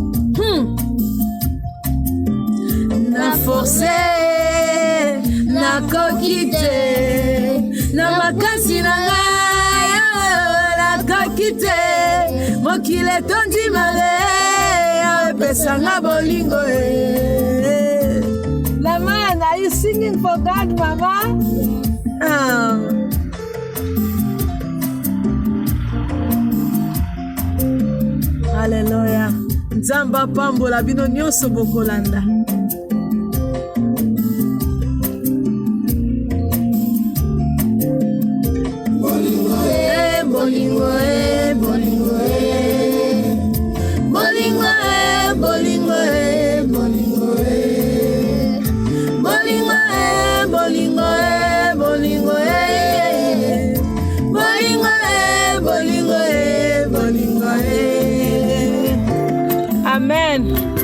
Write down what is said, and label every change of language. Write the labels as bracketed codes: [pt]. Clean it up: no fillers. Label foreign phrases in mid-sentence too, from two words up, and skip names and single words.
[ln] Na force nakoki te na makasi na ngai nakoki te. Mokili etondi mabe epesanga bolingo Mama, [en] are you singing for God, Mama? Hallelujah. [ln] Nzamba pambola bino nyonso bokolanda. Bolingo bolingo bolingo bolingo bolingo bolingo bolingo bolingo bolingo bolingo Amen.